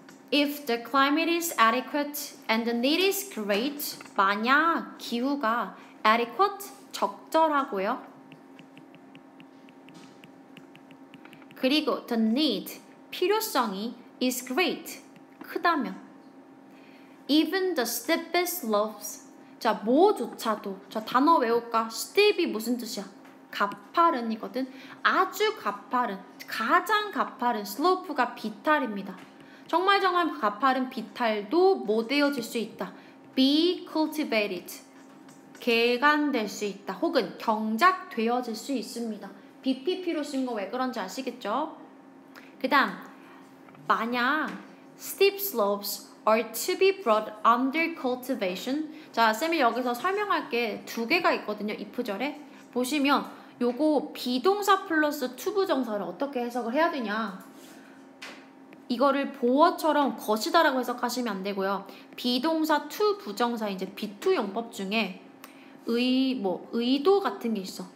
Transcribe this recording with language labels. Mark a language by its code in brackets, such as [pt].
[en] If the climate is adequate and the need is great, [ko] 만약 기후가 [en] adequate, [ko] 적절하고요. 그리고 [en] the need, [ko] 필요성이 [en] is great, [ko] 크다면 [en] even the steepest slopes, [ko] 자 뭐조차도, 자 단어 외울까? steep이 무슨 뜻이야? 가파른이거든. 아주 가파른, 가장 가파른 slope가 비탈입니다. 정말 가파른 비탈도 뭐 되어질 수 있다? [en] be cultivated, [ko] 개간될 수 있다. 혹은 경작되어질 수 있습니다. BPP로 쓴 거 왜 그런지 아시겠죠? 그 다음, 만약 [en] steep slopes are to be brought under cultivation. [ko] 자, 쌤이 여기서 설명할 게 두 개가 있거든요. if절에. 보시면 요거 비동사 플러스 투부정사를 어떻게 해석을 해야 되냐. 이거를 보어처럼 것이다라고 해석하시면 안 되고요. 비동사 투부정사 이제 비투 용법 중에 의도 같은 게 있어.